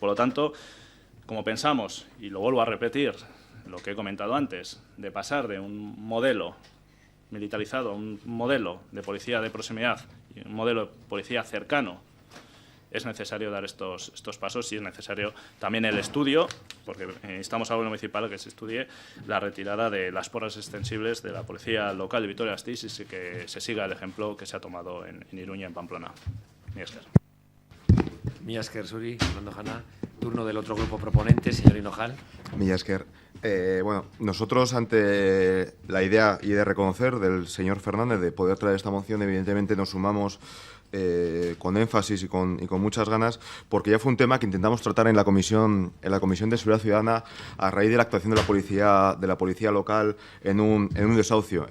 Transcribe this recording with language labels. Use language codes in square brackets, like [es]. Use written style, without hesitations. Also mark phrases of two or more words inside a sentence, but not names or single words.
[es] Por lo tanto, como pensamos, y lo vuelvo a repetir, lo que he comentado antes, de pasar de un modelo militarizado a un modelo de policía de proximidad y un modelo de policía cercano, es necesario dar estos pasos y es necesario también el estudio, porque instamos al Gobierno municipal a que se estudie la retirada de las porras extensibles de la policía local de Vitoria-Gasteiz y que se siga el ejemplo que se ha tomado en Iruña, en Pamplona. [eu] Mila esker. Mila esker zuri, Fernando Jana. [es] Turno del otro grupo proponente, señor Hinojal. [eu] Mila esker. [es] Bueno, nosotros ante la idea y de reconocer del señor Fernández de poder traer esta moción, evidentemente nos sumamos con énfasis y con muchas ganas, porque ya fue un tema que intentamos tratar en la Comisión de Seguridad Ciudadana a raíz de la actuación de la policía local en un desahucio.